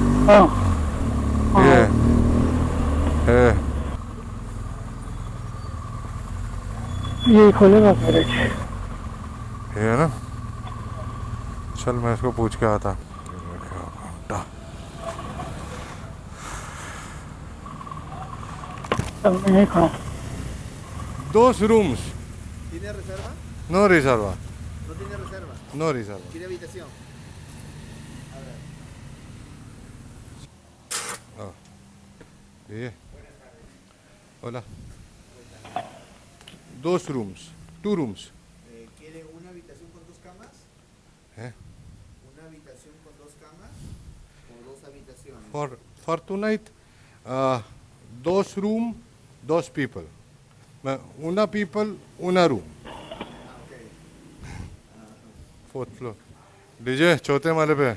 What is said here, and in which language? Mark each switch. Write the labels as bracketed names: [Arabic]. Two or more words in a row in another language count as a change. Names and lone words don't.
[Hindi] ये खोलेगा गैरेज. ये है ना. चल मैं इसको पूछ के आता. मैं खड़ा. [English] 2 rooms. [Spanish] ¿Tiene reserva? No reserva. ¿No tiene reserva? No reserva. ¿Tiene habitación? [Hindi] ये hola. [English] 2 rooms. 2 rooms. [Spanish] ¿Quiere una habitación con 2 camas? ¿Eh? Una habitación [English] For tonight, those room, those people. Una people, una room. Fourth floor. [Hindi] डीजे चौथे माले पे.